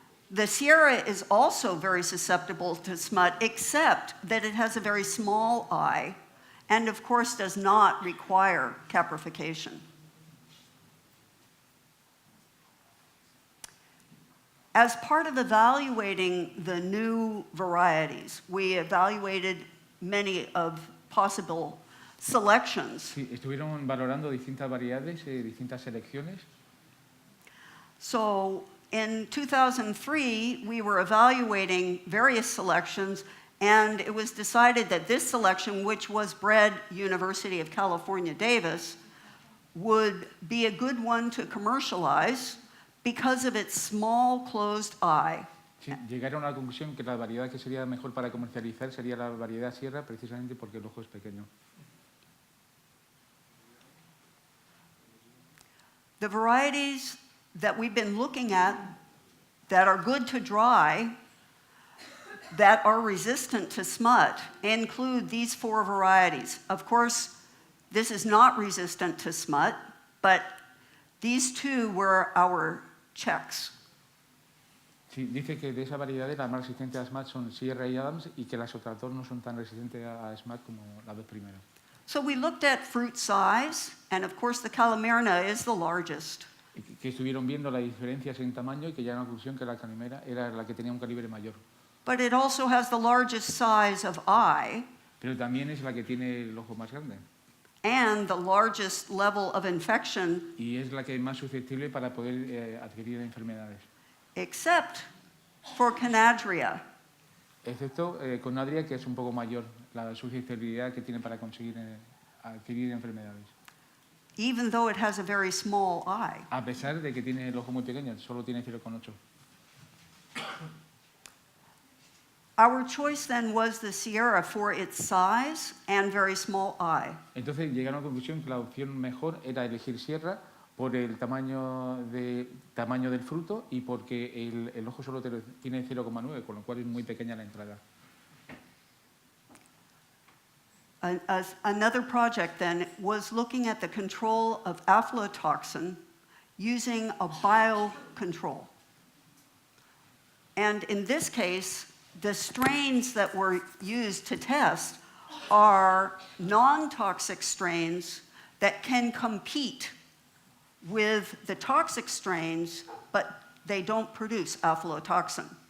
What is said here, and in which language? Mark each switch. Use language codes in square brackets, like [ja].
[en] The Sierra is also very susceptible to smut, except that it has a very small eye and, of course, does not require caprification. As part of evaluating the new varieties, we evaluated many of possible selections. [es] Sí, estuvieron valorando distintas variedades, distintas selecciones. [en] So in 2003, we were evaluating various selections, and it was decided that this selection, which was bred University of California, Davis, would be a good one to commercialize because of its small closed eye. [es] Sí, llegaron a la conclusión que la variedad que sería mejor para comercializar sería la variedad Sierra, precisamente porque el ojo es pequeño. [en] The varieties that we've been looking at that are good to dry, that are resistant to smut, include these 4 varieties. Of course, this is not resistant to smut, but these 2 were our checks. [es] Sí, dice que de esa variedad las más resistentes a SMAT son Sierra y Adams y que las otras dos no son tan resistentes a SMAT como las dos primeras. [en] So we looked at fruit size, and of course the Calimirna is the largest. [es] Y que estuvieron viendo las diferencias en tamaño y que llegaron a la conclusión que la Calimera era la que tenía un calibre mayor. [en] But it also has the largest size of eye [es] Pero también es la que tiene el ojo más grande [en] and the largest level of infection, [es] y es la que es más susceptible para poder adquirir enfermedades. [en] except for Canadria. [es] Excepto con Adria, que es un poco mayor la susceptibilidad que tiene para conseguir adquirir enfermedades. [en] even though it has a very small eye. [es] A pesar de que tiene el ojo muy pequeño, solo tiene 0,8. [en] Our choice then was the Sierra for its size and very small eye. [es] Entonces llegaron a la conclusión que la opción mejor era elegir Sierra por el tamaño del fruto y porque el ojo solo tiene 0,9, con lo cual es muy pequeña la entrada. [en] Another project then was looking at the control of aflatoxin using a biocontrol. And in this case, the strains that were used to test are non-toxic strains that can compete with the toxic strains, but they don't produce aflatoxin.